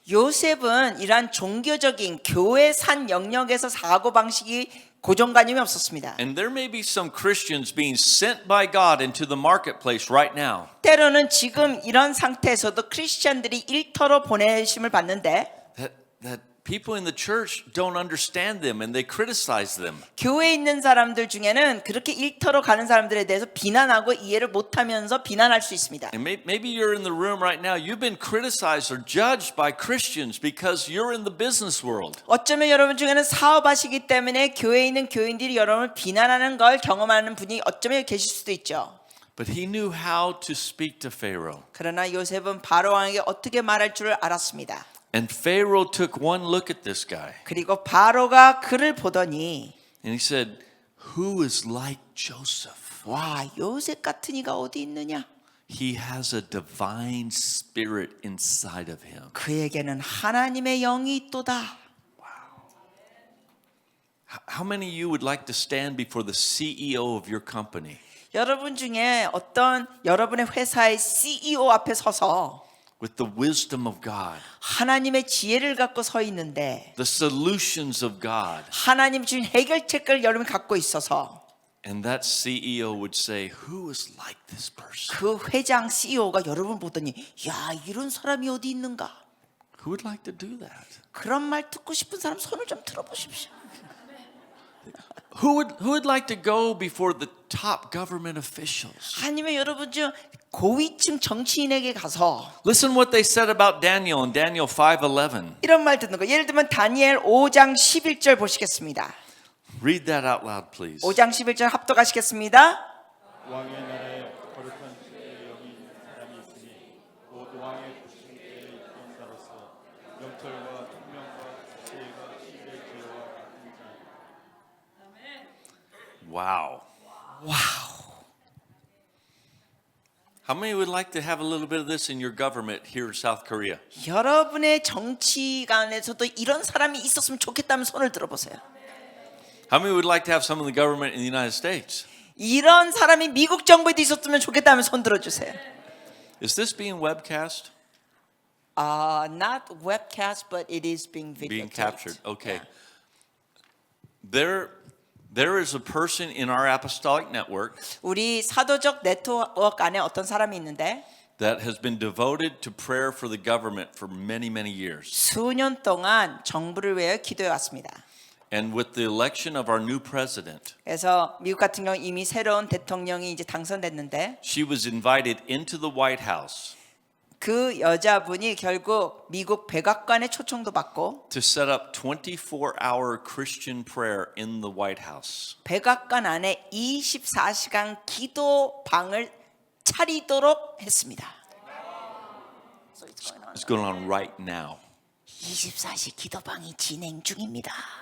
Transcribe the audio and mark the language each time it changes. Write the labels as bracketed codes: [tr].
[ko] 요셉은 이러한 종교적인 교회 산 영역에서 사고 방식이 고정관념이 없었습니다. [en] And there may be some Christians being sent by God into the marketplace right now. [ko] 때로는 지금 이런 상태에서도 크리스천들이 일터로 보내심을 받는데 [en] That people in the church don't understand them and they criticize them. [ko] 교회에 있는 사람들 중에는 그렇게 일터로 가는 사람들에 대해서 비난하고 이해를 못하면서 비난할 수 있습니다. [en] And maybe you're in the room right now. You've been criticized or judged by Christians because you're in the business world. [ko] 어쩌면 여러분 중에는 사업하시기 때문에 교회에 있는 교인들이 여러분을 비난하는 걸 경험하는 분이 어쩌면 계실 수도 있죠. [en] But he knew how to speak to Pharaoh. [ko] 그러나 요셉은 바로 왕에게 어떻게 말할 줄을 알았습니다. [en] And Pharaoh took one look at this guy [ko] 그리고 바로가 그를 보더니 [en] and he said, "Who is like Joseph? [ko] 와 요셉 같은 이가 어디 있느냐? [en] He has a divine spirit inside of him." [ko] 그에게는 하나님의 영이 있도다. [en] How many of you would like to stand before the CEO of your company? [ko] 여러분 중에 어떤 여러분의 회사의 CEO 앞에 서서 [en] With the wisdom of God, [ko] 하나님의 지혜를 갖고 서 있는데 [en] the solutions of God, [ko] 하나님 주신 해결책을 여러분이 갖고 있어서 [en] and that CEO would say, "Who is like this person?" [ko] 그 회장 CEO가 여러분 보더니 야 이런 사람이 어디 있는가? [en] Who would like to do that? [ko] 그런 말 듣고 싶은 사람 손을 좀 들어보십시오. [en] Who would like to go before the top government officials? [ko] 아니면 여러분 중 고위층 정치인에게 가서 [en] Listen what they said about Daniel in Daniel 5:11. [ko] 이런 말 듣는 거. 예를 들면 다니엘 5장 11절 보시겠습니다. [en] Read that out loud, please. [ko] 5장 11절 합독하시겠습니다. 왕의 나라에 거룩한 지혜의 영이 있는 사람이 있으니 곧 왕의 부심께에 있던 자로서 영철과 총명과 지혜가 시의 지혜와 같은 자니라. [en] Wow. [ko] 와우. [en] How many would like to have a little bit of this in your government here in South Korea? [ko] 여러분의 정치관에서도 이런 사람이 있었으면 좋겠다면 손을 들어보세요. [en] How many would like to have some in the government in the United States? [ko] 이런 사람이 미국 정부에도 있었으면 좋겠다면 손 들어주세요. [en] Is this being webcast? Not webcast, but it is being videotaped. Being captured. Okay. There is a person in our apostolic network [ko] 우리 사도적 네트워크 안에 어떤 사람이 있는데 [en] that has been devoted to prayer for the government for many, many years. [ko] 수년 동안 정부를 위해 기도해 왔습니다. [en] And with the election of our new president, [ko] 그래서 미국 같은 경우 이미 새로운 대통령이 이제 당선됐는데 [en] she was invited into the White House [ko] 그 여자분이 결국 미국 백악관의 초청도 받고 [en] to set up 24-hour Christian prayer in the White House. [ko] 백악관 안에 24시간 기도방을 차리도록 했습니다. [en] It's going on right now. [ko] 24시 기도방이 진행 중입니다.